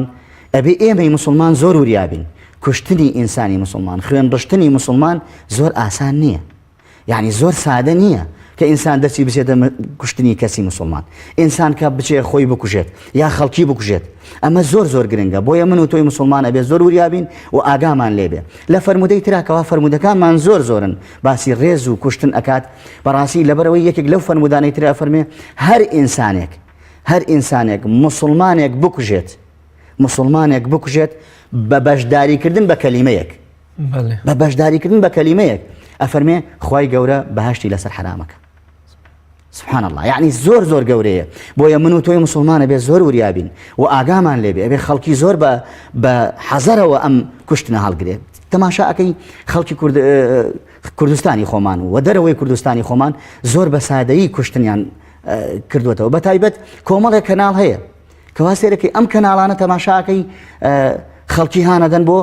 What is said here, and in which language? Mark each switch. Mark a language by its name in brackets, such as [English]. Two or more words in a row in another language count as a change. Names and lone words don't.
[Central Kurdish] ئەبێ ئێمەی مسلمان زۆر وریابین کوشتنی ئینسانی مسلمان خوێن ڕشتنی مسلمان زۆر ئاسان نییە یعنی زۆر سادە نییە کە ئینسان دەستی بچێتە کوشتنی کەسی مسلمان ئینسان کە بچێ خۆی بکوژێت یا خەڵکی بکوژێت ئەمە زۆر گرنگە بۆیە من و تۆی مسلمان ئەبێ زۆر وریابین و ئاگامان لێبێ لە فەرمودەی تراکەوە فەرمودەکانمان زۆرن باسی ڕێز و کوشتن ئەکات بەڕاستی لەبەرەوەی یەکێک لەو فەرمودانەی ترا فەرمێ هەر ئینسانێک مسلمانێک بکوژێت بە بەشداریکردن بە کەلیمەیەک بە بەشداریکردن بە کەلیمەیەک ئەفەرمێ خوای گەورە بەهەشتی لەسەر حرامەکە [Arabic] سبحان الله يعني [Central Kurdish] زۆر گەورەیە بۆیە من و تۆی مسلمانە بێ زۆر وریابین و ئاگامان لێبێ ئەبێ خەڵکی زۆر بە حەزەرەوە ئەم کوشتنە هەڵگرێت تەماشاکەی خەڵکی کوردستانی خۆمان و دەرەوەی کوردستانی خۆمان زۆر بە سادەیی کوشتنیان کردوێتەوە بە تایبەت کۆمەڵێک کەناڵ هەیە کەوا سێرەکەی ئەم کەناڵانە تەماشاکەی خەڵکی هانەدەن بۆ